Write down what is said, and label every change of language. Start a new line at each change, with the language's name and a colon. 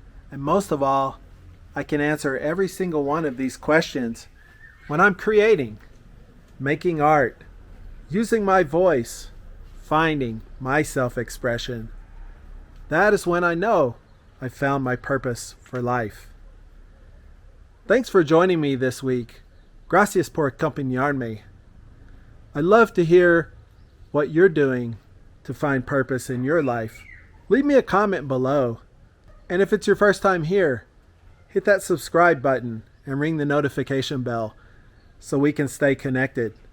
English: And most of all, I can answer every single one of these questions when I'm creating, making art, using my voice, finding my self-expression. That is when I know I found my purpose for life. Thanks for joining me this week.
Spanish: Gracias por acompañarme.
English: I'd love to hear what you're doing to find purpose in your life. Leave me a comment below. And if it's your first time here, hit that subscribe button and ring the notification bell so we can stay connected.